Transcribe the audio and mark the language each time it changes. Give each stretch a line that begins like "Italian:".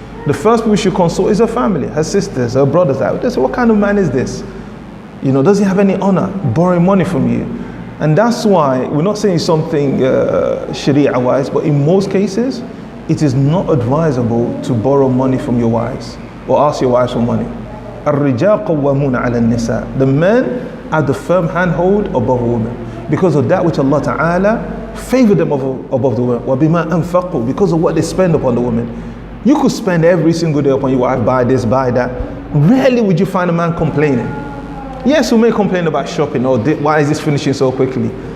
English: The first people she consult is her family, her sisters, her brothers. They say, what kind of man is this? You know, does he have any honor? Borrowing money from you. And that's why, we're not saying something Sharia-wise, but in most cases, it is not advisable to borrow money from your wives or ask your wives for money.
Arabic: الرجال قوامون على النساء.
English: The men are the firm handhold above women because of that which Allah Ta'ala favored them above the women.
Arabic: وَبِمَا أَنفَقُوا,
English: because of what they spend upon the women. You could spend every single day upon your wife, buy this, buy that. Rarely would you find a man complaining. Yes, we may complain about shopping, or why is this finishing so quickly?